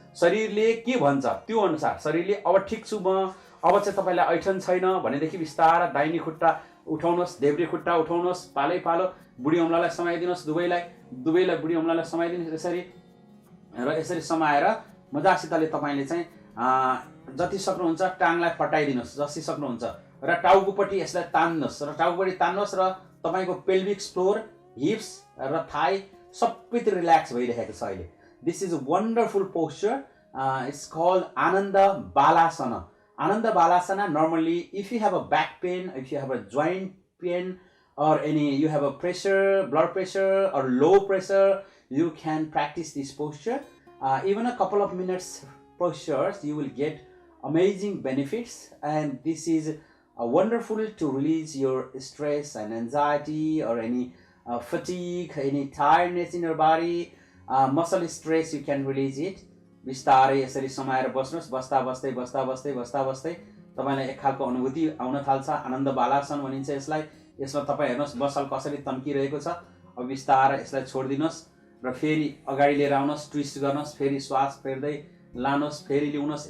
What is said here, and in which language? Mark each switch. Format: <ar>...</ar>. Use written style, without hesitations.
<ne>शरीरले के भन्छ त्यो अनुसार शरीरले अब ठिक छु म, अब चाहिँ तपाईलाई ऐठन छैन भनेदेखि बिस्तारै दाहिने खुट्टा उठाउनुहोस्, देब्रे खुट्टा उठाउनुहोस्, पालै पालो बुढी औँलालाई समाइदिनुहोस्, दुवैलाई बुढी औँलालाई समाइदिनुहोस् यसरी र यसरी समाएर मजासितले तपाईले चाहिँ जति सक्नुहुन्छ टाङलाई फटाइदिनुहोस्, जति सक्नुहुन्छ र टाउकोपट्टि यसलाई तान्नुहोस् र टाउकोपट्टि तान्नुहोस् र तपाईको पेल्भिक फ्लोर, हिप्स र थाई सबैतिर रिल्याक्स भइरहेको छ अहिले।</ne> <en>This is a wonderful posture. It's called Ananda Balasana. Ananda Balasana, normally if you have a back pain, if you have a joint pain, or you have a pressure, blood pressure or low pressure, you can practice this posture. Even a couple of minutes postures, you will get amazing benefits, and this is wonderful to release your stress and anxiety or any fatigue, any tiredness in your body. Muscle stress, you can release it.</en> <ne>बिस्तारै यसरी समाएर बस्नुहोस्। बस्दा बस्दै तपाईलाई एक खालको अनुभूति आउन थाल्छ। आनन्द बालासन भनिन्छ यसलाई। यसमा तपाई हेर्नुहोस् मसल कसरी तन्किरहेको छ। अब बिस्तारै यसलाई छोड्दिनुहोस् र फेरि अगाडि लिएर आउनुहोस्, ट्विस्ट गर्नुहोस्, फेरि श्वास फेर्दै लानुहोस्, फेरि ल्याउनुहोस्।</ne>